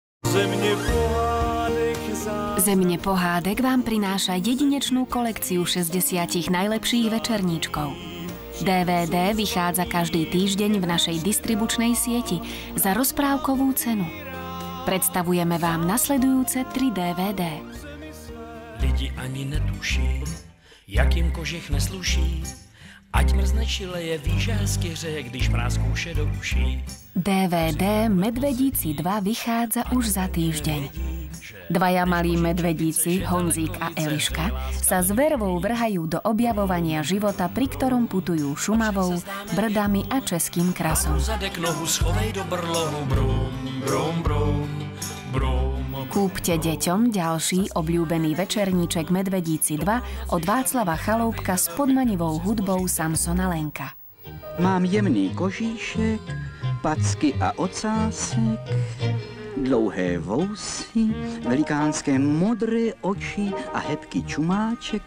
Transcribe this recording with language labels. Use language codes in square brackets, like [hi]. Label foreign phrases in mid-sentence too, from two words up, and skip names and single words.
[sk] Zemne pohádek vám prináša jedinečnú kolekciu 60 najlepších večerníčkov. DVD vychádza každý týždeň v našej distribučnej sieti za rozprávkovú cenu. Predstavujeme vám nasledujúce 3 DVD. [cs] Lidi ani netuší, jak jim kožich nesluší, ať mrzne čileje, ví, že hezky hřeje, když mráz kouše do uší. [sk] DVD Medvedíci 2 vychádza už za týždeň. Dvaja malí medvedíci, Honzík a Eliška, sa s vervou vrhajú do objavovania života, pri ktorom putujú Šumavou, Brdami a Českým krasom. Kúpte deťom ďalší obľúbený večerníček Medvedíci 2 od Václava Chaloupka s podmanivou hudbou Samsona Lenka. [cs] Mám jemný kožíšek, packy a ocásek, dlouhé vousy, velikánské modré oči a hebký čumáček.